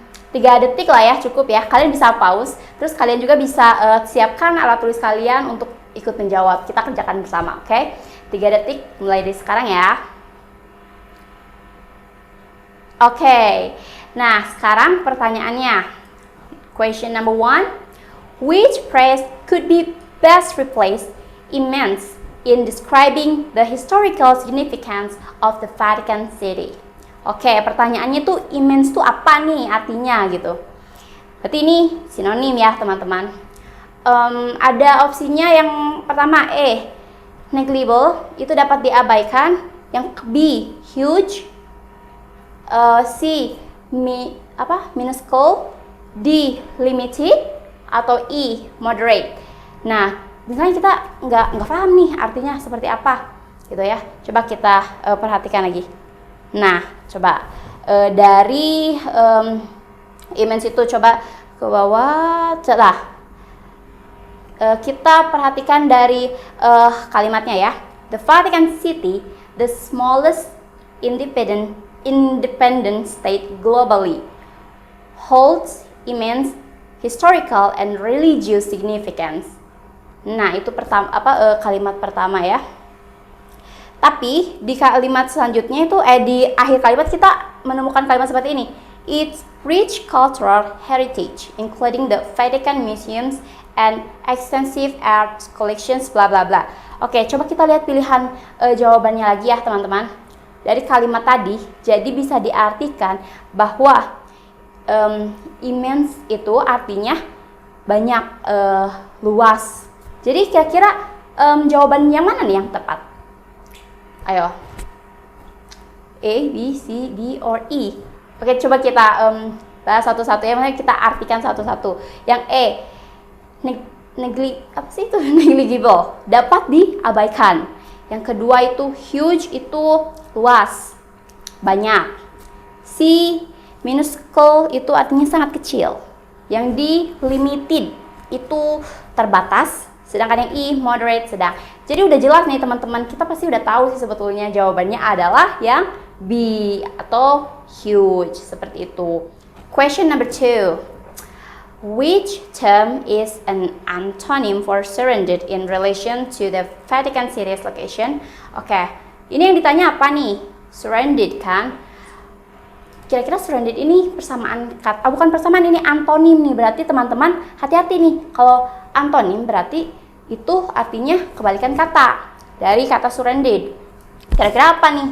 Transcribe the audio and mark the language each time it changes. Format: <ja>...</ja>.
<id>3 detik lah ya, cukup ya. Kalian bisa pause, terus kalian juga bisa siapkan alat tulis kalian untuk ikut menjawab. Kita kerjakan bersama, oke? 3 detik mulai dari sekarang ya. Oke, nah sekarang pertanyaannya.</id> <en>Question number 1. Which phrase could be best replaced immense in describing the historical significance of the Vatican City?</en> <id>Oke, pertanyaannya tuh immense tuh apa nih artinya gitu. Berarti ini sinonim ya teman-teman. Ada opsinya yang pertama negligible, itu dapat diabaikan. Yang B, huge. C, minuscule. D, limited. Atau E, moderate. Nah, misalnya kita nggak paham nih artinya seperti apa gitu ya. Coba kita perhatikan lagi. Nah, coba dari immense itu coba ke bawah, kita perhatikan dari kalimatnya ya.</id> <en>The Vatican City, the smallest independent state globally, holds immense historical and religious significance.</en> <id>Nah, itu kalimat pertama ya. Tapi di kalimat selanjutnya itu di akhir kalimat kita menemukan kalimat seperti ini.</id> <en>Its rich cultural heritage, including the Vatican museums and extensive art collections, bla bla bla.</en> <id>Oke, coba kita lihat pilihan jawabannya lagi ya teman-teman. Dari kalimat tadi, jadi bisa diartikan bahwa immense itu artinya banyak, luas. Jadi kira-kira jawaban yang mana nih yang tepat? Ayo, A, B, C, D, or E. Oke, coba kita bahas satu-satu ya, maksudnya kita artikan satu-satu. Yang E, negligible, dapat diabaikan. Yang kedua itu huge, itu luas, banyak. C, minuscule, itu artinya sangat kecil. Yang D, limited, itu terbatas. Sedangkan yang E, moderate, sedang. Jadi udah jelas nih teman-teman, kita pasti udah tahu sih sebetulnya jawabannya adalah yang B atau huge, seperti itu.</id> <en>Question number 2. Which term is an antonym for surrendered in relation to the Vatican City's location?</en> <id>Oke, ini yang ditanya apa nih? Surrendered kan? Kira-kira surrendered ini persamaan kata, bukan persamaan, ini antonim nih. Berarti teman-teman hati-hati nih. Kalau antonim berarti itu artinya kebalikan kata dari kata surrendered. Kira-kira apa nih?</id>